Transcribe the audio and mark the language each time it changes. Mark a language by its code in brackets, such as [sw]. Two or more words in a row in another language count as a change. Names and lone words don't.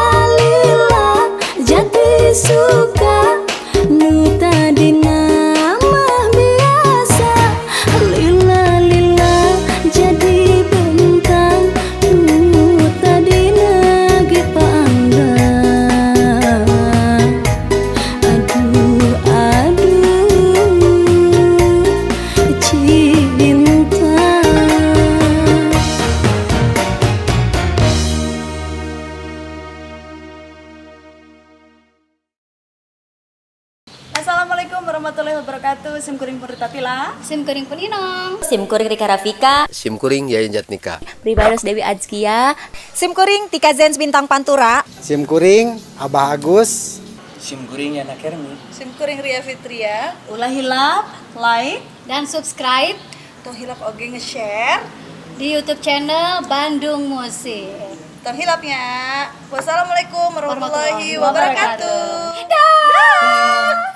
[su] lila jadi suka nu tadina mah biasa lila lila jadi bentang nu tadina ge panggah aduh aduh cinta. [ar] السلام عليكم ورحمة الله وبركاته. [su] Sim kuring Purtatila. Sim kuring peninong. Sim kuring Rika Rafika, Sim kuring Yayan Jatnika. Pribados Dewi Azkia, Sim kuring Tika Zens Bintang Pantura. Sim kuring Abah Agus. Sim kuring Yana Kermi. Sim kuring Ria Fitria. Ulah hilap, like, Dan subscribe tong hilap oge nge-share. di YouTube channel Bandung Musik. Tong hilapnya. [ar] والسلام عليكم ورحمة الله ورحمة الله وبركاته. وبركاته. [su] Dah.